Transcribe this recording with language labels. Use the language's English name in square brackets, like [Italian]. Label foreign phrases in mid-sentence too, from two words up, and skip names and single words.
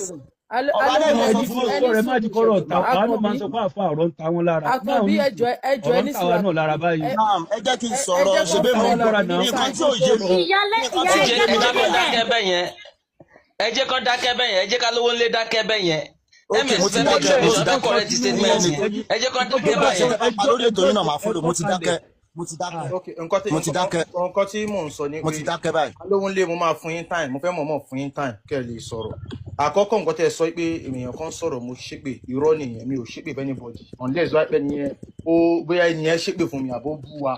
[Yoruba] Ọ̀rẹ́ má jí kọ́rọ̀ ta wá ló máa ń sọ fún àfa ọ̀rọ̀ ń ta wọn lára. Àkànbí ẹjọ́ ọ̀rọ̀ ń ta wá náà lára báyìí. Ẹ jẹ́ kí n sọ̀rọ̀ ṣebí mo nǹkan tí ò yé mi. ẹ jẹ́ kó dákẹ́ bẹ́ẹ̀ yẹn ẹ jẹ́ ká Lówónlé dákẹ́ bẹ́ẹ̀ yẹn MS fẹ́ [English] make sure [Yoruba] mo fẹ́ [English] correct statement [Yoruba] yẹn ẹ jẹ́ kó dákẹ́ bẹ́ẹ̀ yẹn. lórí ètò yìí náà máa fọ́lọ̀ mo ti dákẹ́. nǹkan tí mò ń sọ ni mo ti dákẹ́ báyìí. Lówónlé mo máa fún yín time mo fẹ́ mọ̀ fún yín time kẹ́ ẹ lè sọ̀rọ̀. Àkọ́kọ́ nǹkan tẹ́ ẹ sọ pé èèyàn kan sọ̀rọ̀ mo ṣépè irọ́ nìyẹn mi ò ṣépè fẹ́ [English] anybody unless [Yoruba] wá pẹ́ nìyẹn ó bóyá ẹnìyẹn ṣépè fún mi àbó bú wa